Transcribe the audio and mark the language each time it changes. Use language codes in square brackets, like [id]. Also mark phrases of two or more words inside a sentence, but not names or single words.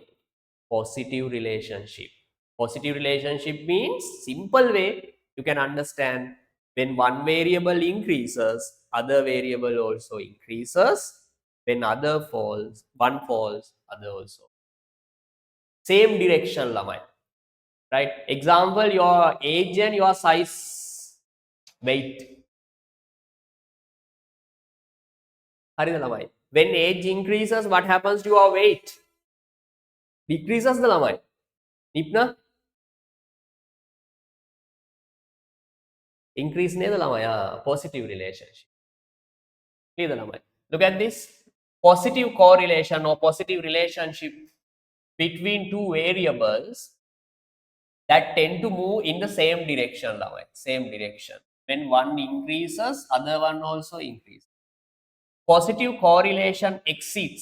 [en] Positive relationship. Positive relationship means, simple way you can understand, when one variable increases, other variable also increases. When one falls, other also. Same direction, lamai. Right? Example, your age and your size, weight. [si] හරිද ළමයි? [en] When age increases, what happens to your weight? [si] Decreases ද ළමයි? නිප්න? Increase නේද ළමයි? [en] Positive relationship. [si] නේද ළමයි? [en] Look at this. Positive correlation or positive relationship between two variables that tend to move in the same direction ළමයි. Same direction. When one increases, other one also increases. Positive correlation exceeds.